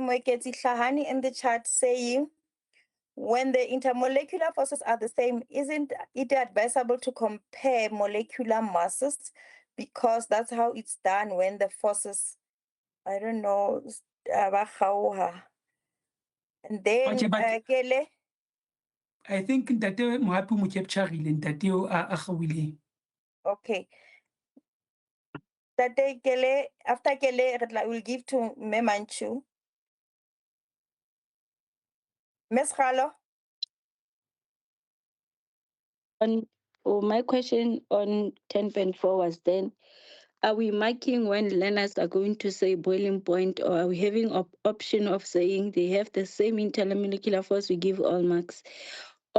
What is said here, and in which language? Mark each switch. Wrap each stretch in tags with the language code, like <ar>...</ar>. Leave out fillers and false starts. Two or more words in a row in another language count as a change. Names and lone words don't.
<en>Moeketsi Hlahani in the chat saying, when the intermolecular forces are the same, isn't it advisable to compare molecular masses? Because that's how it's done when the forces, I don't know, and then, Kele? I think</en> <st>Ntate Mohapi mo capturile Ntate o a gawileng.</st> <en>Okay. Tate Kele, after Kele, we'll give to Memanchu. Ms. Khalo? My question on 10.4 was then, are we marking when learners are going to say boiling point, or are we having option of saying they have the same intermolecular force, we give all marks?</en>